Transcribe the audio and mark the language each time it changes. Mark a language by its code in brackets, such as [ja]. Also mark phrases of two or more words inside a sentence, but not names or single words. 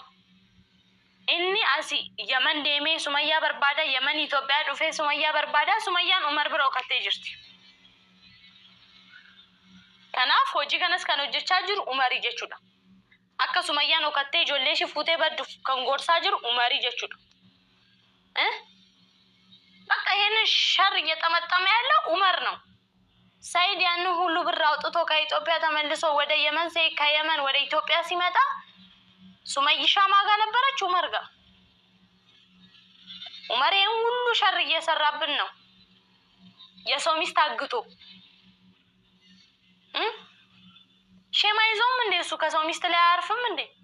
[om] Inni asii Yaman deemee Sumayyaa barbaada, Yaman Itoophiyaa dhufee Sumayyaa barbaada, Sumayyaan Umar bira okkatee jirti. Kanaaf hojii kanas kan hojjechaa jiru Umari jechuudha. akka Sumayyaan okattee ijoollee ishee fuutee baddu kan gorsaa jiru Umari jechuudha. [am] Bakka ይሄን ሸር እየጠመጠመ ያለው ኡመር ነው። ሳይድ ያን ሁሉ ብር አውጥቶ ከኢትዮጵያ ተመልሶ ወደ የመን ከየመን ወደ ኢትዮጵያ ሲመጣ ሱመይሻ ማጋ ነበረች ኡመር ጋር። ኡመር ይሄን ሁሉ ሸር እየሰራብን ነው። የሰው ሚስት አግቶ ሸማይዞም እንደ እሱ ከሰው ሚስት ላይ አያርፍም እንዴ?